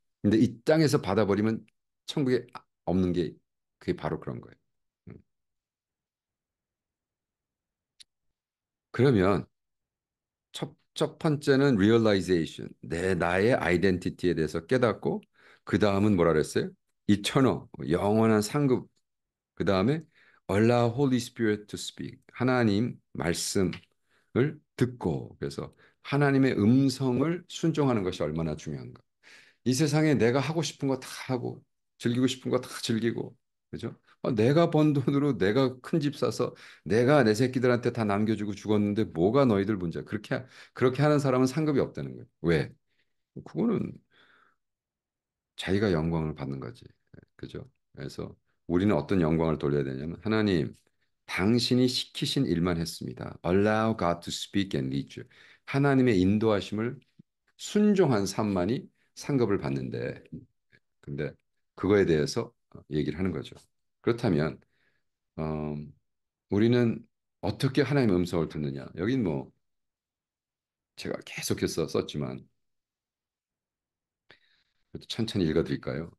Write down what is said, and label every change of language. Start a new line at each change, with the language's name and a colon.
Korean: 근데 이 땅에서 받아버리면 천국에 없는 게 그게 바로 그런 거예요. 음. 그러면 첫 번째는 realization. 나의 아이덴티티에 대해서 깨닫고 그 다음은 뭐라 그랬어요? eternal, 영원한 상급. 그 다음에
English: allow Holy Spirit to speak.
Korean: 하나님 말씀을 듣고 그래서 하나님의 음성을 순종하는 것이 얼마나 중요한가. 이 세상에 내가 하고 싶은 거 다 하고 즐기고 싶은 거 다 즐기고 그죠? 내가 번 돈으로 내가 큰 집 사서 내가 내 새끼들한테 다 남겨주고 죽었는데 뭐가 너희들 문제야? 그렇게 하는 사람은 상급이 없다는 거예요. 왜? 그거는 자기가 영광을 받는 거지. 그죠? 그래서 우리는 어떤 영광을 돌려야 되냐면 하나님 당신이 시키신 일만 했습니다.
English: Allow God to speak and lead you.
Korean: 하나님의 인도하심을 순종한 삶만이 상급을 받는데 근데 그거에 대해서 얘기를 하는 거죠. 그렇다면 어, 우리는 어떻게 하나님의 음성을 듣느냐? 여긴 뭐 제가 계속해서 썼지만 천천히 읽어드릴까요?